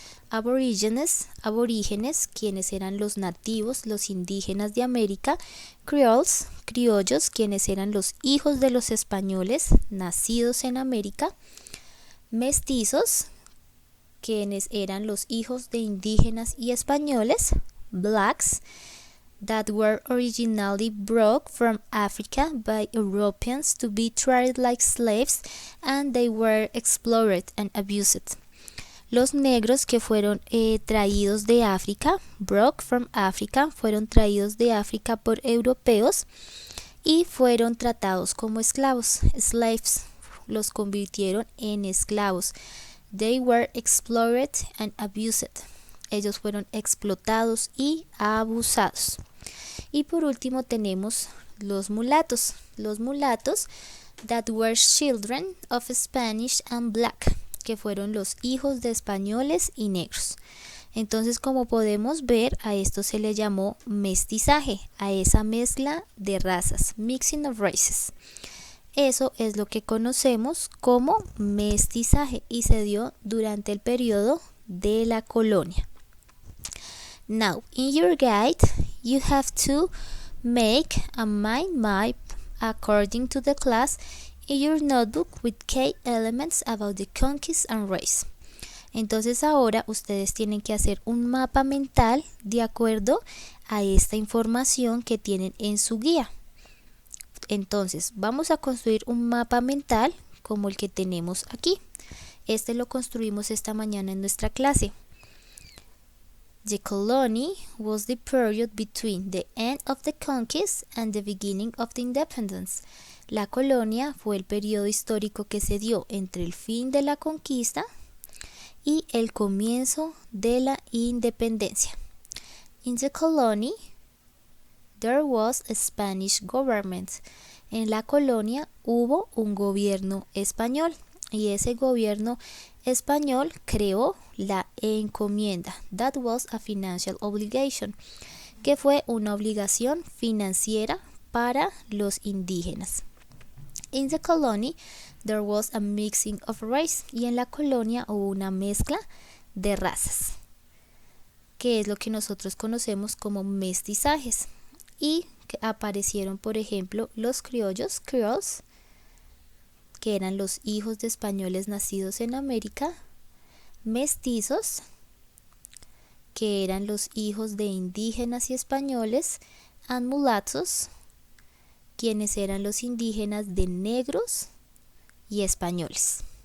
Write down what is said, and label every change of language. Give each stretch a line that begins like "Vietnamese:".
Spanish: Aborígenes, quienes eran los nativos, los indígenas de América. Creoles, criollos, quienes eran los hijos de los españoles nacidos en América. Mestizos, quienes eran los hijos de indígenas y españoles.
English: Blacks, that were originally brought from Africa by Europeans to be treated like slaves, and they were exploited and abused.
Spanish: Los negros que fueron traídos de África,
English: brought from Africa,
Spanish: fueron traídos de África por europeos y fueron tratados como esclavos, slaves, los convirtieron en esclavos.
English: They were exploited and abused.
Spanish: Ellos fueron explotados y abusados. Y por último tenemos los mulatos. Los mulatos
English: that were children of Spanish and black,
Spanish: que fueron los hijos de españoles y negros. Entonces, como podemos ver, a esto se le llamó mestizaje, a esa mezcla de razas,
English: mixing of races.
Spanish: Eso es lo que conocemos como mestizaje y se dio durante el periodo de la colonia.
English: Now, in your guide, you have to make a mind map according to the class in your notebook with key elements about the conquest and race.
Spanish: Entonces ahora ustedes tienen que hacer un mapa mental de acuerdo a esta información que tienen en su guía. Entonces vamos a construir un mapa mental como el que tenemos aquí. Este lo construimos esta mañana en nuestra clase.
English: The colony was the period between the end of the conquest and the beginning of the independence.
Spanish: La colonia fue el periodo histórico que se dio entre el fin de la conquista y el comienzo de la independencia.
English: In the colony, there was a Spanish government.
Spanish: En la colonia hubo un gobierno español y ese gobierno español creó la encomienda.
English: That was a financial obligation,
Spanish: que fue una obligación financiera para los indígenas.
English: In the colony, there was a mixing of race.
Spanish: Y en la colonia hubo una mezcla de razas, que es lo que nosotros conocemos como mestizajes. Y que aparecieron, por ejemplo, los criollos, creoles, que eran los hijos de españoles nacidos en América, mestizos, que eran los hijos de indígenas y españoles,
English: and mulattoes,
Spanish: quienes eran los indígenas de negros y españoles.